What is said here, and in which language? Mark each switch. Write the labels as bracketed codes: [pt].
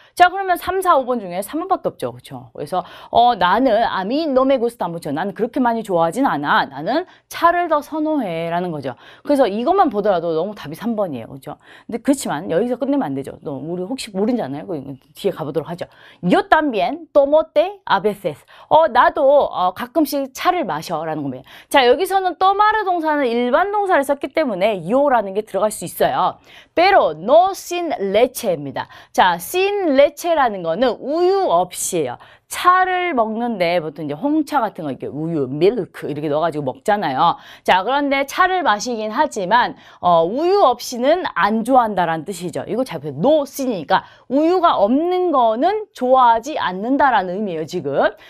[ko] 자, 그러면 3, 4, 5번 중에 3번밖에 없죠. 그렇죠? 그래서 나는 [es] 아미 노메 구스타 무cho. [ko] 나는 그렇게 많이 좋아하진 않아. 나는 차를 더 선호해 라는 거죠. 그래서 이것만 보더라도 너무 답이 3번이에요. 그렇죠? 근데 그렇지만 여기서 끝내면 안 되죠. 또 우리 혹시 모르잖아요. 뒤에 가보도록 하죠. [es] Yo también tomote a veces. [ko] 나도 가끔씩 차를 마셔 라는 겁니다. 자, 여기서는 tomar 동사는 일반 동사를 썼기 때문에 yo라는 게 들어갈 수 있어요. [es] pero no sin leche입니다. [ko] 자, sin leche라는 거는 우유 없이예요. 차를 먹는데 보통 이제 홍차 같은 거 이렇게 우유, 밀크 이렇게 넣어가지고 먹잖아요. 자, 그런데 차를 마시긴 하지만 우유 없이는 안 좋아한다라는 뜻이죠. 이거 잘 보세요. no sin이니까 우유가 없는 거는 좋아하지 않는다라는 의미예요, 지금.